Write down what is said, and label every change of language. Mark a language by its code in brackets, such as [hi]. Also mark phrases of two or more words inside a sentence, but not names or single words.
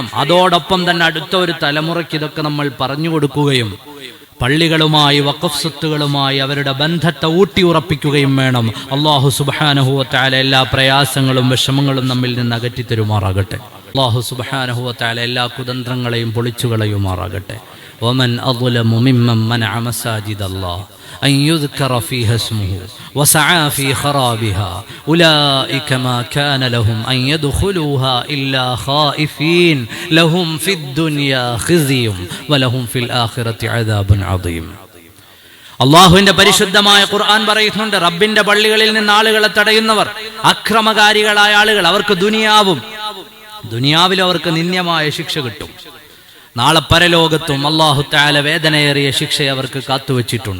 [ml] അതോടൊപ്പം തന്നെ അടുത്ത ഒരു തലമുറയ്ക്ക് ഇതൊക്കെ നമ്മൾ പറഞ്ഞു കൊടുക്കുകയും പള്ളികളുമായി വഖഫ് സ്വത്തുകളുമായി അവരുടെ ബന്ധത്തെ ഊട്ടിയുറപ്പിക്കുകയും വേണം. [ar] الله سبحانه وتعالى [ml] എല്ലാ പ്രയാസങ്ങളും വിഷമങ്ങളും നമ്മിൽ നിന്ന് അകറ്റി തരുമാറാകട്ടെ. [ar] الله سبحانه وتعالى [ml] എല്ലാ കുതന്ത്രങ്ങളെയും പൊളിച്ചുകളയുമാറാകട്ടെ. [ar] ومن أظلم ممن منع مساجد الله أن يذكر فيها اسمه وسعى في خرابها أولئك ما كان لهم أن يدخلوها إلا خائفين لهم في الدنيا خزي ولهم في الآخرة عذاب عظيم. [ml] അള്ളാഹുവിന്റെ പരിശുദ്ധമായ ഖുർആൻ പറയുന്നുണ്ട്, റബ്ബിന്റെ പള്ളികളിൽ നിന്ന് ആളുകളെ തടയുന്നവർ, അക്രമകാരികളായ ആളുകൾ, അവർക്ക് ദുനിയാവിൽ അവർക്ക് നിന്ദ്യമായ ശിക്ഷ കിട്ടും. നാളെ പരലോകത്തും [ar] الله تعالى [ml] വേദനയേറിയ ശിക്ഷ അവർക്ക് കാത്തുവച്ചിട്ടുണ്ട്.